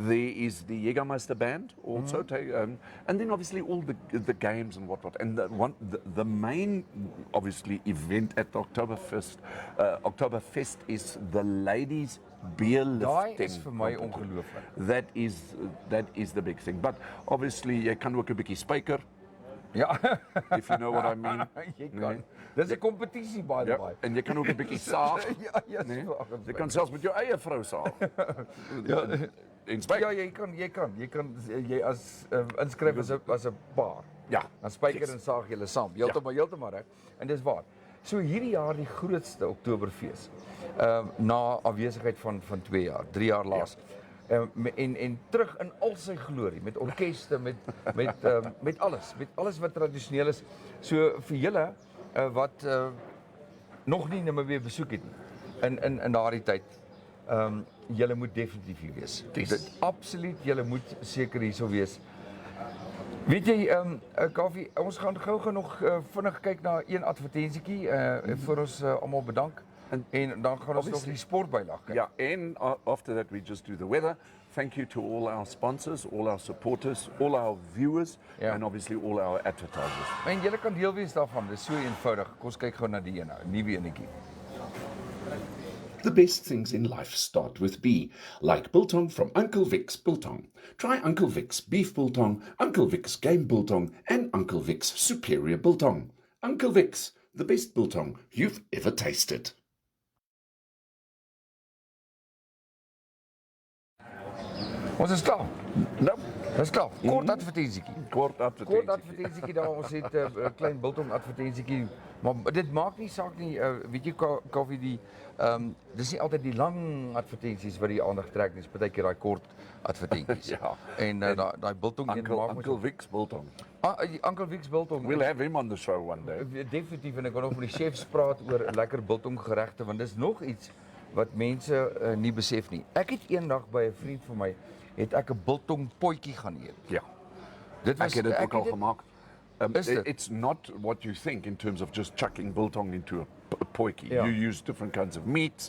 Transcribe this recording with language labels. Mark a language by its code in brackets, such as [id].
[en] There is the Jägermeister band also, and then obviously all the games and whatnot. And the main obviously event at the Oktoberfest is the ladies' beer lifting. [af] Daai is vir my ongelooflik. [en] That is the big thing. But obviously [af] jy kan ook 'n bietjie spyker. Ja. [en] If you know what I mean. [af] Jy kan. Dis 'n kompetisie [en] by the way. [af] En jy kan ook 'n bietjie saag. Ja, nee? Jy kan selfs met jou eie vrou saag. En spyker. Ja, jy kan as inskryf as 'n paar. Ja. Dan spyker en saag julle saam. Heeltemal reg. En dis waar. So hierdie jaar die grootste Oktoberfees. Na afwesigheid van 2 jaar, 3 jaar laas. en terug in al sy glorie met orkeste, met alles wat tradisioneel is. So vir julle wat nog nie Namibië besoek het nie in daardie tyd, julle moet definitief hier wees. Dit absoluut, julle moet seker hierso wees. Weet jy, Kaufee, ons gaan gou nog vinnig kyk na een advertentietjie voor ons almal bedank. En dan gaan ons nog die sportbylag kyk. [en] Yeah, and after that we just do the weather. Thank you to all our sponsors, all our supporters, all our viewers, and obviously all our advertisers. [af] En julle kan deel wees daarvan, dit is so eenvoudig. Kom ons kyk gou na die ene, nuwe enetjie. [en] The best things in life start with B, like biltong from Uncle Vic's Biltong. Try Uncle Vic's Beef Biltong, Uncle Vic's Game Biltong, and Uncle Vic's Superior Biltong. Uncle Vic's, the best biltong you've ever tasted. [af] Ons is klaar. [en] No, [af] Dis klaar. Kort advertentietjie. kort Advertentietjie daar, ons het 'n klein biltong advertentietjie, maar dit maak nie saak nie, weet jy Kaufee, dis nie altyd die lang advertensies wat die aandag trek nie, dis partykeer daai kort advertensies. Ja. En daai biltong een maak Uncle Vic's Biltong. Uncle Vic's biltong. [en] We'll have him on the show one day. [af] Definitief, en ek wil nog met die chefs praat oor lekker biltong geregte, want dis nog iets wat mense nie besef nie. Ek het eendag by 'n vriend van my het ek 'n biltong potjie gaan eet. Ja. Dit was Ek het dit ook al gemaakt. Is dit? [en] It's not what you think in terms of just chucking biltong into a potjie. Yeah. You use different kinds of meats